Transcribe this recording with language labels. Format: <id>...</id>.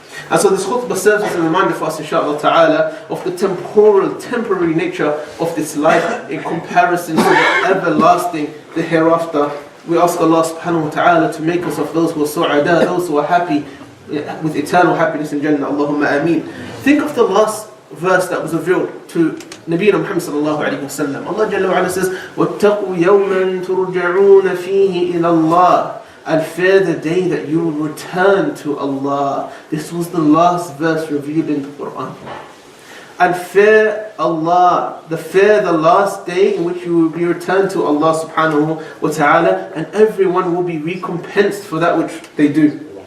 <en>And so this khutbah serves as a reminder for us, inshaAllah ta'ala, of the temporary nature of this life in comparison to the everlasting, the hereafter. We ask Allah subhanahu wa ta'ala to make us of those who are su'ada, those who are happy with eternal happiness in Jannah. Allahumma ameen. Think of the last verse that was revealed to Nabiyyina Muhammad sallallahu alayhi wa sallam. Allah Jalla wa ala says,</en> <ar>وَاتَّقُوا يَوْمًا تُرْجَعُونَ فِيهِ إِلَى اللَّهِ.</ar> <en>And fear the day that you will return to Allah. This was the last verse revealed in the Quran. And fear Allah, fear the last day in which you will be returned to Allah subhanahu wa ta'ala, and everyone will be recompensed for that which they do.</en>